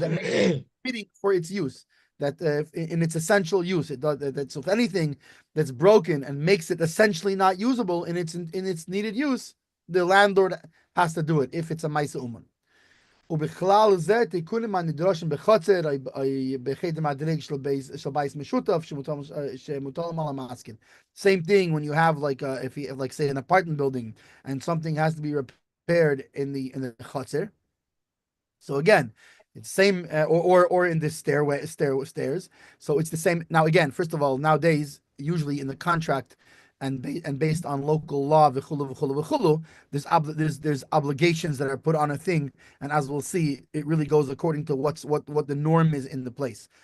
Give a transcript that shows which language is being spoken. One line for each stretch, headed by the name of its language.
English: That makes it fitting for its use. That in its essential use, it does that. So if anything that's broken and makes it essentially not usable in its needed use, the landlord has to do it if it's a ma'isa uman.
Hebrew: ובכלל זה תיקונים הנדרשים בחצר, בחדר מדרג של בית משותף שמוטלים על המעסקן.
English: Same thing when you have like if you have like say an apartment building and something has to be repaired in the chatzar. So again, it's same or in this stairs. So it's the same. Now again, first of all, nowadays usually in the contract and based on local law, there's obligations that are put on a thing, and as we'll see, it really goes according to what the norm is in the place.